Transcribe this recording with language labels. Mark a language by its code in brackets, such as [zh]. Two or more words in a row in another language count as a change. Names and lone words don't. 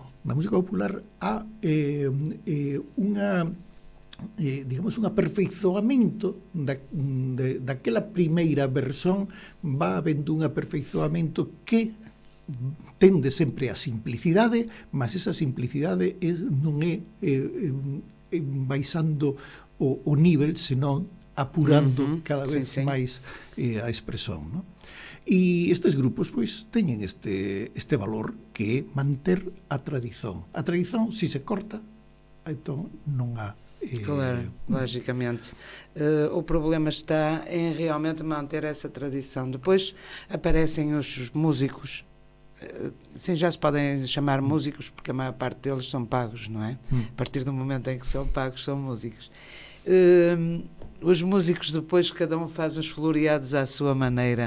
[gl] Na música popular há digamos un aperfeizoamento daquela primeira versión, va habendo un aperfeizoamento que tende sempre a simplicidade, mas esa simplicidade non é baixando o nivel, senón apurando cada vez máis a expresión, non? E estes grupos pois teñen este valor que é manter a tradición. A tradición, se se corta, então non há claro, logicamente. [pt] O problema está em realmente manter essa tradição. Depois aparecem os músicos. Sim, já se podem chamar músicos porque a maior parte deles são pagos, não é? A partir do momento em que são pagos, são músicos. Os músicos depois, cada um faz os floreados à sua maneira.